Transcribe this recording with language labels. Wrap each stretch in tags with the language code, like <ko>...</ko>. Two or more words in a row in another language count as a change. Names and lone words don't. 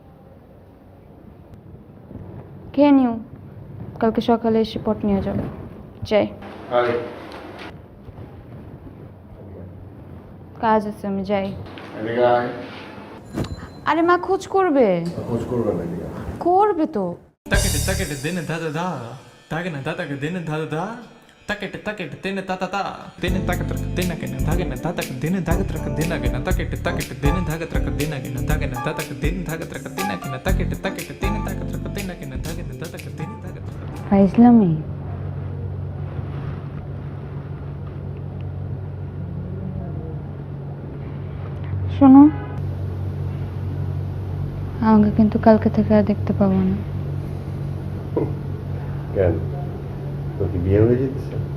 <bn>খেয়ে নিও, কালকে সকালে এসে পট নিয়ে যাবো। যাই, কাজ আছে, আমি যাই। আরে মা খোঁজ করবে। খোঁজ করবে না? করবে তো। takete dene da da da tagena da da dene da da da takete dene ta ta ta dene takete dene gena tagena da da dene da ga trak dene gena takete dene da ga trak dene gena tagena da da dene da ga trak dene gena takete dene da ga trak dene gena tagena da da dene da ga trak ফাইজলামি। শোনো, আমাকে কিন্তু কালকে থেকে আর দেখতে পাবো না। কেন, তোর কি বিয়ে হয়ে যাচ্ছে?</bn>